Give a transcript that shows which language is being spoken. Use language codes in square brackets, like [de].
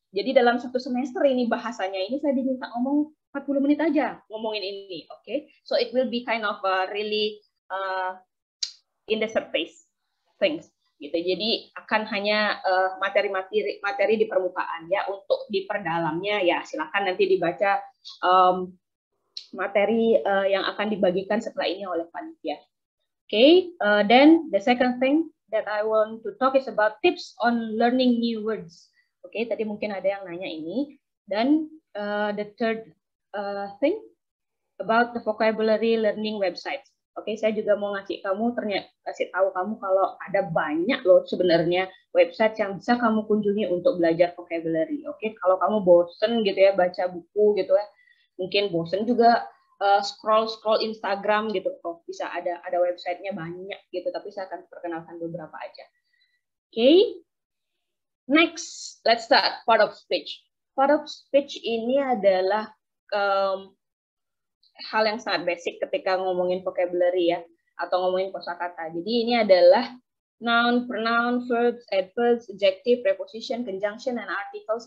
[id] Jadi dalam 1 semester ini bahasanya ini saya diminta ngomong 40 menit aja ngomongin ini, oke? Okay? [en] So it will be kind of really in the surface things, gitu. [id] Jadi akan hanya materi di permukaan ya. Untuk di perdalamnya ya silakan nanti dibaca materi yang akan dibagikan setelah ini oleh panitia. [en] Okay, then the second thing that I want to talk is about tips on learning new words. [id] Oke, tadi mungkin ada yang nanya ini. [en] Dan the third thing about the vocabulary learning websites. [id] Oke, saya juga mau kasih tahu kamu kalau ada banyak loh sebenarnya website yang bisa kamu kunjungi untuk belajar vocabulary. Oke, kalau kamu bosen gitu ya baca buku gitu ya, mungkin bosen juga scroll Instagram gitu. Oh, bisa ada websitenya banyak gitu. Tapi saya akan perkenalkan beberapa aja. Oke. [en] Next, let's start part of speech. [id] Part of speech ini adalah hal yang sangat basic ketika ngomongin vocabulary ya, atau ngomongin kosakata. Jadi ini adalah [en] noun, pronoun, verbs, adverbs, adjective, preposition, conjunction, and articles.